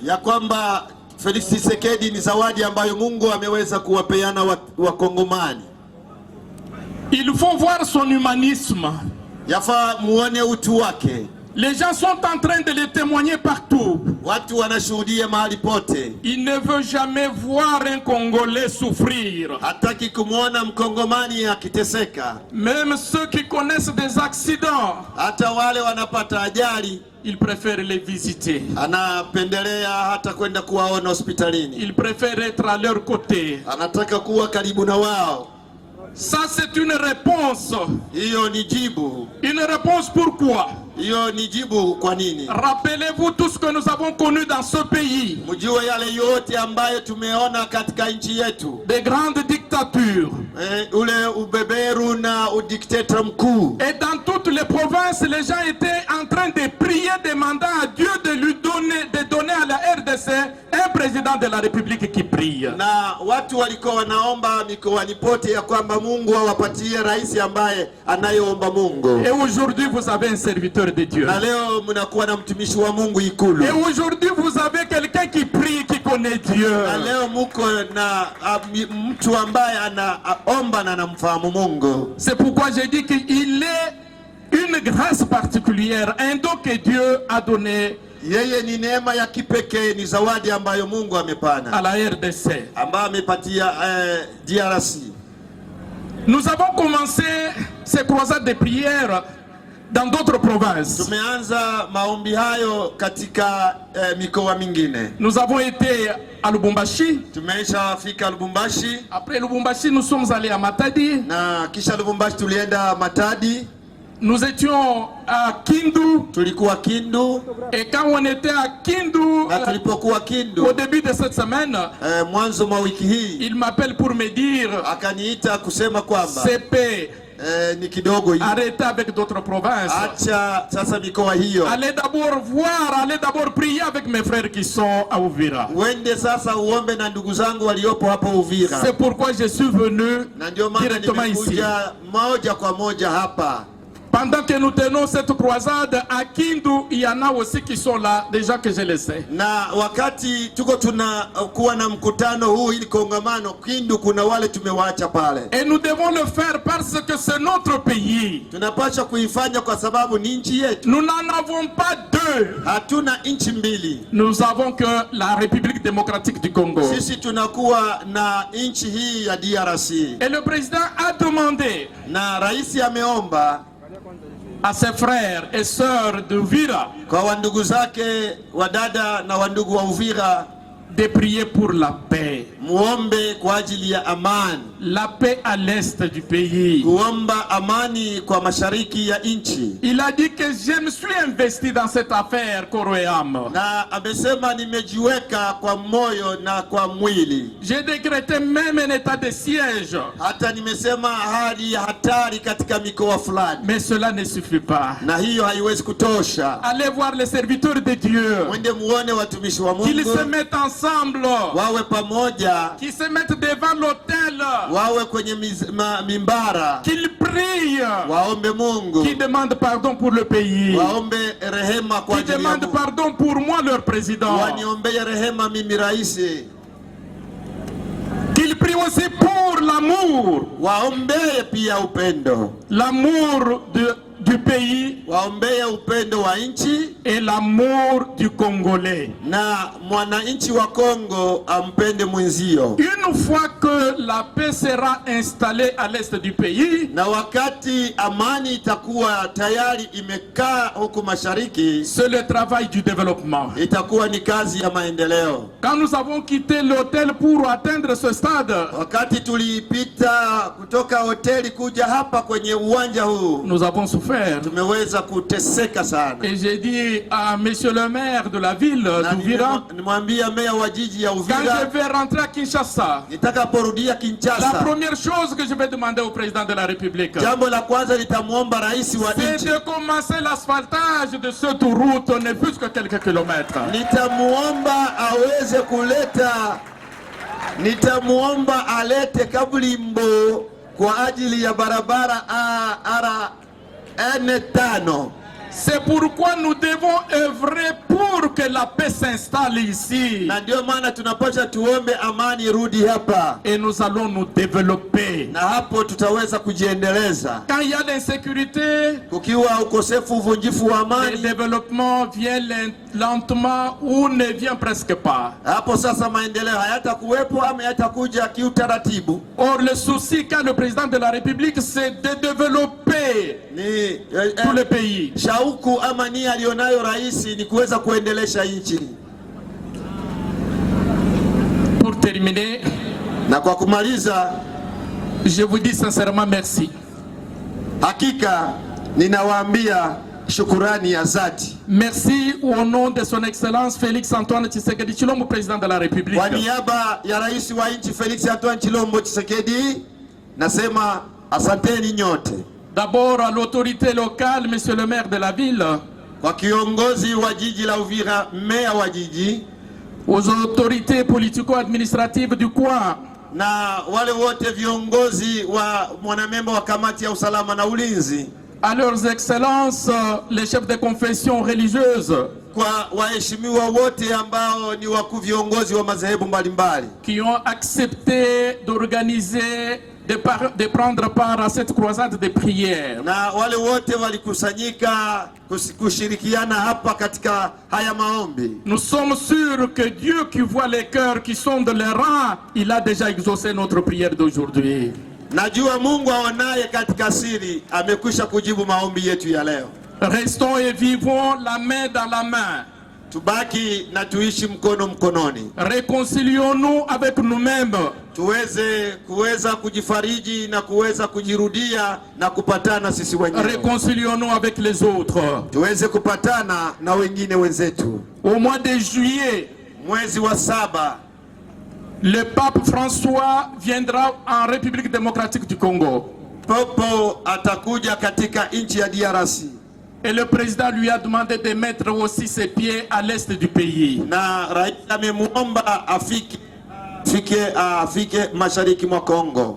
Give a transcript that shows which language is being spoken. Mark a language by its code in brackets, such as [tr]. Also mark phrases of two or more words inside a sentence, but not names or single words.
[sw] Ya kwamba Felix Tshisekedi ni zawadi ambayo Mungu ameweza kuwapeana Wakongomani. [fr] Il faut voir son humanisme. [sw] Yafaa muone utu wake. [fr] Les gens sont en train de le témoigner partout. [sw] Watu wanashuhudia mahali pote. [fr] Il ne veut jamais voir un Congolais souffrir. [sw] Hataki kumuona Mkongomani akiteseka. [fr] Même ceux qui connaissent des accidents, [sw] hata wale wanapata ajali, [fr] il préfère les visiter. [sw] Anapendelea hata kwenda kuwaona hospitalini. [fr] Il préfère être à leur côté. [sw] Anataka kuwa karibu na wao. [fr] Ça c'est une réponse. [sw] Hiyo ni jibu. [fr] Une réponse pourquoi? [sw] Hiyo ni jibu kwa nini? [fr] Rappelez-vous tout ce que nous avons connu dans ce pays. [sw] Mjue yale yote ambayo tumeona katika nchi yetu. [fr] Des grandes dictatures. [sw] Ule ubeberu na udikteta mkuu. [fr] Et dans toutes les provinces, les gens étaient en train de prier, demander à Dieu de lui donner à la RDC un président de la République qui prie. [sw] Na watu walikuwa wanaomba mikoani pote ya kwamba Mungu awapatie rais ambaye anayeomba Mungu. [fr] Et aujourd'hui vous avez un serviteur de Dieu. [sw] Na leo mnakuwa na mtumishi wa Mungu ikulu. [fr] Et aujourd'hui vous avez quelqu'un qui prie, qui connaît Dieu. [sw] Na leo muko na mtu ambaye anaomba na anamfahamu Mungu. [fr] C'est pourquoi j'ai dit qu'il est une grâce particulière, un don que Dieu a donné. [sw] Yeye ni neema ya kipekee, ni zawadi ambayo Mungu amepana [fr] à la RDC, [sw] ambayo amepatia DRC. [fr] Nous avons commencé ces croisades de prière dans d'autres provinces. [sw] Tumeanza maombi hayo katika mikoa mingine. [fr] Nous avons été à Lubumbashi. [sw] Tumeshafika Lubumbashi. [fr] Après Lubumbashi, nous sommes allés à Matadi. [sw] Na kisha Lubumbashi tulienda Matadi. [fr] Nous étions à Kindu. [sw] Tulikuwa Kindu. [fr] Et quand on était à Kindu, [sw] na tulipokuwa Kindu, [fr] au début de cette semaine, [sw] mwanzo mwa wiki hii, [fr] il m'appelle pour me dire, [sw] akaniita kusema kwamba CP, ni kidogo hii, [fr] arrêtez avec d'autres provinces. [sw] Acha sasa mikoa hiyo. [fr] Allez d'abord voir, allez d'abord prier avec mes frères qui sont à Uvira. [sw] Wende sasa uombe na ndugu zangu waliopo hapo Uvira. [fr] C'est pourquoi je suis venu directement ici. [sw] Moja kwa moja hapa. [fr] Pendant que nous tenons cette croisade à Kindu, il y en a aussi qui sont là, déjà que je le sais. [sw] Na wakati tuko tunakuwa na mkutano huu ili kongamano Kindu, kuna wale tumewaacha pale. [fr] Et nous devons le faire parce que c'est notre pays. [sw] Tunapaswa kuifanya kwa sababu ni nchi yetu. [fr] Nous n'en avons pas deux. [sw] Hatuna nchi mbili. [fr] Nous avons que la République démocratique du Congo. [sw] Sisi tunakuwa na nchi hii ya DRC. [fr] Et le président a demandé, [sw] na rais ameomba, [fr] à ses frères et sœurs de Uvira, [sw] kwa wandugu zake wadada na wandugu wa Uvira, [fr] de prier pour la paix. [sw] Muombe kwa ajili ya amani. [fr] La paix à l'est du pays. [sw] Kuomba amani kwa mashariki ya nchi. [fr] Il a dit que je me suis investi dans cette affaire Koroyam. [sw] Na amesema nimejiweka kwa moyo na kwa mwili. [fr] J'ai décrété même un état de siège. [sw] Hata nimesema hali ya hatari katika mikoa fulani. [fr] Mais cela ne suffit pas. [sw] Na hiyo haiwezi kutosha. [fr] Allez voir les serviteurs de Dieu. [sw] Mwende muone watumishi wa Mungu. [fr] Qu'ils se mettent ensemble. [sw] Wawe pamoja. [fr] Qui se mettent devant l'autel. [sw] Wawe kwenye mimbara. [fr] Qu'ils prient. [sw] Waombe Mungu. [fr] Qui demandent pardon pour le pays. [sw] Waombe rehema kwa ajili ya Mungu. [fr] Qui demandent pardon pour moi leur président. [sw] Waniombe rehema mimi raisi. [fr] Qu'ils prient aussi pour l'amour. [sw] Waombe pia upendo. [fr] L'amour du pays, [sw] waombea upendo wa nchi, [fr] et l'amour du Congolais. [sw] Na mwananchi wa Kongo ampende mwenzio. [fr] Une fois que la paix sera installée à l'est du pays, [sw] na wakati amani itakuwa tayari imekaa huko mashariki, [fr] c'est le travail du développement. [sw] Itakuwa ni kazi ya maendeleo. [fr] Quand nous avons quitté l'hôtel pour atteindre ce stade, [sw] wakati tulipita kutoka hoteli kuja hapa kwenye uwanja huu, [fr] nous avons souffert. [sw] Tumeweza kuteseka sana. [fr] Et j'ai dit à monsieur le maire de la ville d'Uvira, [sw] nimwambia meya wa jiji ya Uvira, [fr] quand je vais rentrer à Kinshasa, [sw] nitakaporudia Kinshasa, [fr] la première chose que je vais demander au président de la République, [sw] jambo la kwanza nitamuomba rais wa nchi, [fr] c'est de commencer l'asphaltage de cette route, ne plus que quelques kilomètres. [sw] Nitamuomba aweze kuleta, nitamuomba alete kabulimbo kwa ajili ya barabara N5. [fr] C'est pourquoi nous devons œuvrer pour que la paix s'installe ici. [sw] Na ndio maana tunapaswa tuombe amani rudi hapa. [fr] Et nous allons nous développer. [sw] Na hapo tutaweza kujiendeleza. [fr] Quand il y a l'insécurité, [sw] kukiwa ukosefu uvunjifu wa amani, [fr] le développement vient lentement ou ne vient presque pas. [sw] Hapo sasa maendeleo hayatakuwepo ama yatakuja kiutaratibu. [fr] Or le souci qu'a le président de la République, c'est de développer tout le pays. [sw] Shauku ama nia alionayo rais ni kuweza kuendelesha nchi. [fr] Pour terminer, [sw] na kwa kumaliza, [fr] je vous dis sincèrement merci. [sw] Hakika ninawaambia shukurani ya dhati. [fr] Merci au nom de son excellence Félix Antoine Tshisekedi Tshilombo, président de la République. [sw] Kwa niaba ya rais wa nchi Félix Antoine Tshilombo Tshisekedi, nasema asanteni nyote. [fr] D'abord à l'autorité locale, monsieur le maire de la ville. [sw] Kwa kiongozi wa jiji la Uvira, meya wa jiji. [fr] Aux autorités politico-administratives du coin. [sw] Na wale wote viongozi wa mwanamemba wa kamati ya usalama na ulinzi. [fr] À leurs excellences, les chefs de confession religieuse. [sw] Kwa waheshimiwa wote ambao ni wakuu viongozi wa madhehebu mbalimbali. [fr] Qui ont accepté d'organiser de prendre part à cette croisade de prières. [sw] Na wale wote walikusanyika kushirikiana hapa katika haya maombi. [fr] Nous sommes sûrs que Dieu qui voit les cœurs qui sont de les rangs, il a déjà exaucé notre prière d'aujourd'hui. [sw] Najua Mungu aonaye katika siri amekwisha kujibu maombi yetu ya leo. [fr] Restons et vivons la main dans la main. [sw] Tubaki na tuishi mkono mkononi. [fr] Réconcilions-nous avec nous-mêmes. [sw] Kuweza kujifariji na kuweza kujirudia na kupatana sisi wenyewe. [fr] Réconcilions-nous avec les autres. [sw] Tuweze kupatana na wengine wenzetu. [fr] Au mois de juillet, [sw] mwezi wa 7, [fr] le pape François viendra en République démocratique du Congo. [sw] Popo atakuja katika nchi ya DRC. [fr] Et le président lui a demandé de mettre aussi ses pieds à l'est du pays. [sw] Na rais amemuomba afike mashariki mwa Kongo.